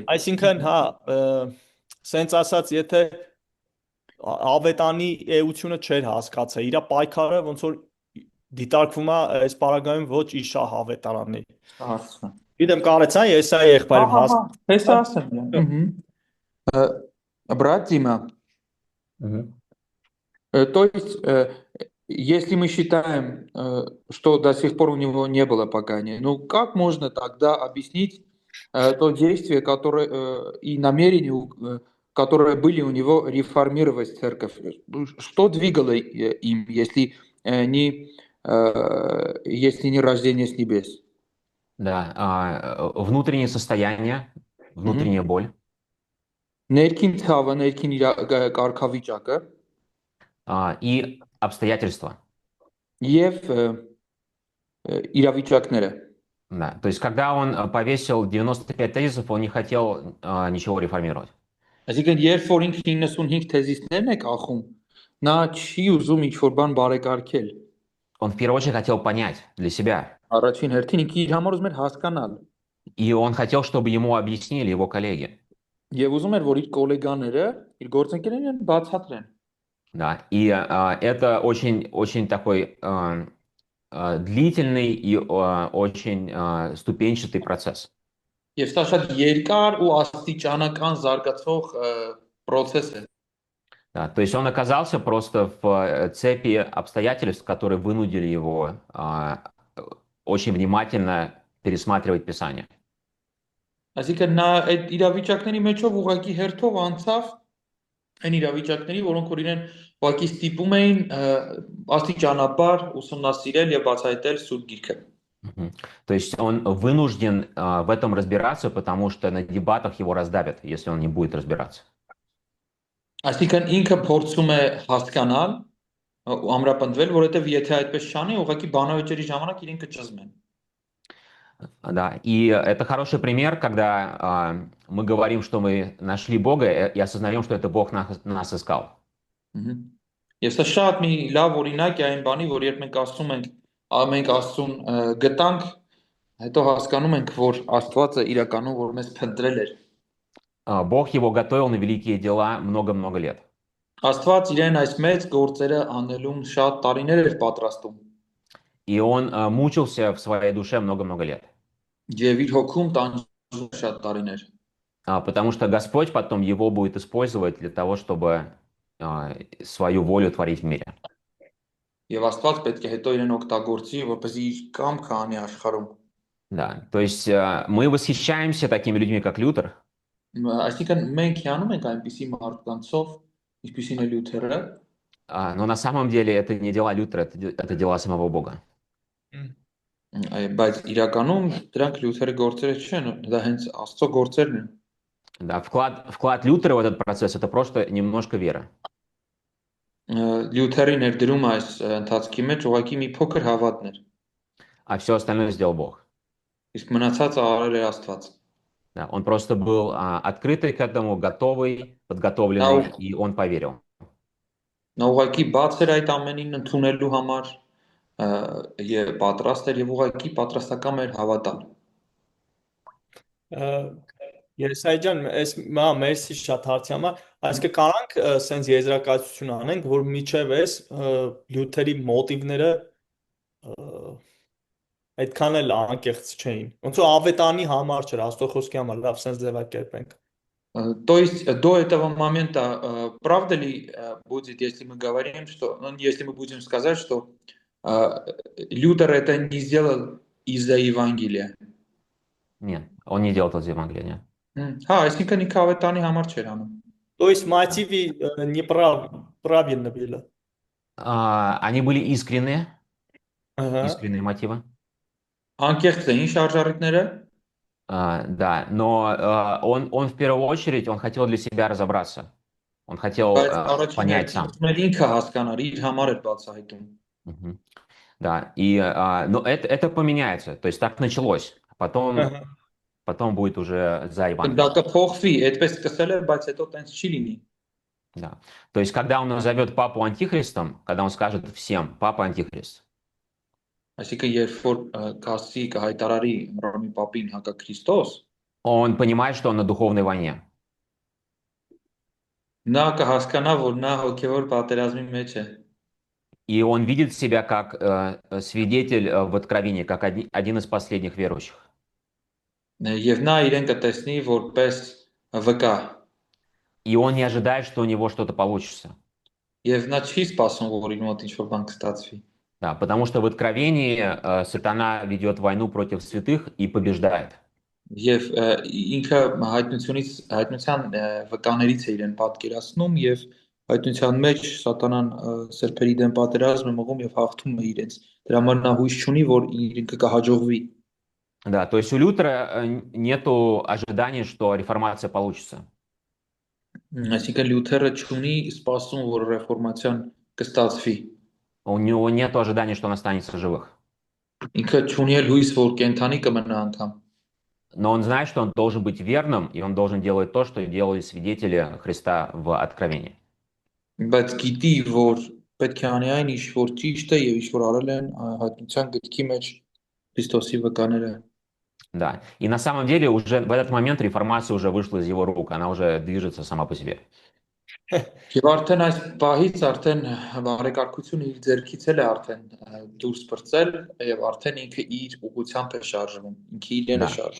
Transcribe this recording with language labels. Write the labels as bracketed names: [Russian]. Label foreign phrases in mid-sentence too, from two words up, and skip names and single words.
[Armenian] Այսինքն, հա, սենց ասած, եթե ավետանի էությունը չէր հասկացա, իր պայքարը ոնց որ դիտարկվում է այս պարագայում ոչ իշահ ավետարանի։ Հասկացա։ Գիտեմ կարեցա ես այ եղբայրը հասկացա։ Ես ասեմ։ [Russian] Брат Дима, то есть, если мы считаем, что до сих пор у него не было покаяния, ну как можно тогда объяснить то действие, которое и намерение, которые были у него реформировать церковь? Что двигало им, если не рождение с небес? Да, внутреннее состояние, внутренняя боль. [Armenian] Ներքին ցավը, ներքին կարգավիճակը [Russian] и обстоятельства. [Armenian] Եվ իրավիճակները. [Russian] Да, то есть когда он повесил 95 тезисов, он не хотел ничего реформировать. [Armenian] Այսինքն երբ որ ինքը 95 թեզիսներն է կախում, նա չի ուզում ինչ-որ բան բարեկարգել։ [Russian] Он в первую очередь хотел понять для себя. [Armenian] Առաջին հերթին ինքը իր համար ուզում էր հասկանալ։ [Russian] И он хотел, чтобы ему объяснили его коллеги. [Armenian] Եվ ուզում էր, որ իր գոլեգաները, իր գործընկերներն բացատրեն։ [Russian] Да, и это очень такой длительный и очень ступенчатый процесс. [Armenian] Եվ սա շատ երկար ու աստիճանական զարգացող process է։ [Russian] Да, то есть он оказался просто в цепи обстоятельств, которые вынудили его очень внимательно пересматривать Писание. [Armenian] Այսինքն նա այդ իրավիճակների մեջով ուղղակի հերթով անցավ այն իրավիճակների, որոնք որ իրեն ուղղակի ստիպում էին աստիճանաբար ուսումնասիրել եւ բացահայտել Սուրբ Գիրքը։ [Russian] То есть он вынужден в этом разбираться, потому что на дебатах его раздавят, если он не будет разбираться. [Armenian] Այսինքն ինքը փորձում է հասկանալ ու ամրապնդվել, որովհետեւ եթե այդպես չանի, ուղղակի բանավեճերի ժամանակ իրեն կճզմեն։ [Russian] Да, и это хороший пример, когда мы говорим, что мы нашли Бога и осознаем, что это Бог нас искал. [Armenian] Եվ սա շատ մի լավ օրինակ է այն բանի, որ երբ մենք ասում ենք, մենք Աստծուն գտանք, հետո հասկանում ենք, որ Աստվածը իրականում որ մեզ փնտրել էր։ [Russian] Бог его готовил на великие дела много-много лет. [Armenian] Աստված իրեն այս մեծ գործերը անելուն շատ տարիներ էր պատրաստում։ [Russian] И он мучился в своей душе много-много лет. [Armenian] Եվ իր հոգում տանջում շատ տարիներ։ [Russian] Потому что Господь потом его будет использовать для того, чтобы свою волю творить в мире. [Armenian] Եվ Աստված պետք է հետո իրեն օգտագործի, որպեսզի իր կամքը անի աշխարհում։ [Russian] Да, то есть мы восхищаемся такими людьми, как Лютер, [Armenian] Այսինքն մենք հիանում ենք այնպիսի մարդկանցով, ինչպիսին է Լյութերը, [Russian] но на самом деле это не дела Лютера, это дела самого Бога. [Armenian] բայց իրականում դրանք Լյութերի գործերը չեն, դա հենց Աստծո գործերն են։ [Russian] Да, вклад Лютера в этот процесс это просто немножко вера. [Armenian] Լյութերի ներդրումը այս ընթացքի մեջ ուղղակի մի փոքր հավատն էր, [Russian] А все остальное сделал Бог. [Armenian] իսկ մնացածը արել էր Աստված։ [Russian] Да, он просто был открытый к этому, готовый, подготовленный, и он поверил. [Armenian] Նա ուղղակի բաց էր այդ ամենին ընդունելու համար եւ պատրաստ էր եւ ուղղակի պատրաստական էր հավատալ։ Եսայ ջան, այս մերսի շատ հարցի համար, այսինքն կարանք սենց եզրակացություն անենք, որ միջև էս Լյութերի մոտիվները այդքան էլ անկեղծ չէին։ Ոնց որ ավետանի համար չէր, Աստծո խոսքի համար, լավ, սենց ձևակերպենք։ [Russian] То есть до этого момента правда ли будет, если мы говорим, что, ну, если мы будем сказать, что Лютер это не сделал из-за Евангелия? Нет, он не делал это из Евангелия. [Armenian] Հա, այսինքն ինքը ավետանի համար չէր անում։ [Russian] То есть мотивы неправильно были. Они были искренние, Ага. искренние мотивы. [Armenian] Անկեղծ էին շարժառիթները, [Russian] Да, но он в первую очередь, он хотел для себя разобраться. Он хотел [Armenian] բայց [Russian] понять сам. [Armenian] առաջինը ինքը հասկանար, իր համար էր բացահայտում։ Мгм. [Russian] Да, но это поменяется, то есть так началось. Потом будет уже за [Armenian] Դա [Russian] Евангелие. [Armenian] կփոխվի, այդպես սկսել է, բայց հետո տենց չի լինի։ [Russian] Да. То есть когда он назовет папу антихристом, когда он скажет всем, папа антихрист, [Armenian] Այսինքն երբ որ կասի կհայտարարի Հռոմի պապին հակաքրիստոս, [Russian] он понимает, что он на духовной войне. [Armenian] նա կհասկանա, որ նա հոգևոր պատերազմի մեջ է։ [Russian] И он видит себя как свидетель в Откровении, как один из последних верующих. [Armenian] Եվ նա իրեն կտեսնի որպես վկա։ [Russian] И он не ожидает, что у него что-то получится. [Armenian] Եվ նա չի սպասում, որ իր մոտ ինչ-որ բան կստացվի։ [Russian] Да, потому что в Откровении сатана ведет войну против святых и побеждает. [Armenian] Եվ ինքը հայտնության վկաներից է իրեն պատկերացնում եւ հայտնության մեջ սատանան սրբերի դեմ պատերազմ է մղում եւ հաղթում է իրենց։ Դրա համար նա հույս չունի, որ ինքը կհաջողվի։ [Russian] Да, то есть у Лютера нету ожидания, что реформация получится. [Armenian] Այսինքն Լյութերը չունի սպասում, որ ռեֆորմացիան կստացվի։ [Russian] У него нету ожидания, что он останется в живых. [Armenian] Ինքը չունի էլ հույս, որ կենթանի կմնա անգամ։ [Russian] Но он знает, что он должен быть верным, и он должен делать то, что делали свидетели Христа в Откровении. [Armenian] Բայց գիտի, որ պետք է անի այն, ինչ որ ճիշտ է եւ ինչ որ արել են հայտնության գրքի մեջ Քրիստոսի վկաները։ [Russian] Да. И на самом деле уже в этот момент реформация уже вышла из его рук, она уже движется сама по себе. [Armenian] Եվ արդեն այս պահից արդեն բարեկարգությունը իր ձեռքից էլ է արդեն դուրս բրծել եւ արդեն ինքը իր ուղղությամբ է շարժվում, ինքը իրեն է շարժվում։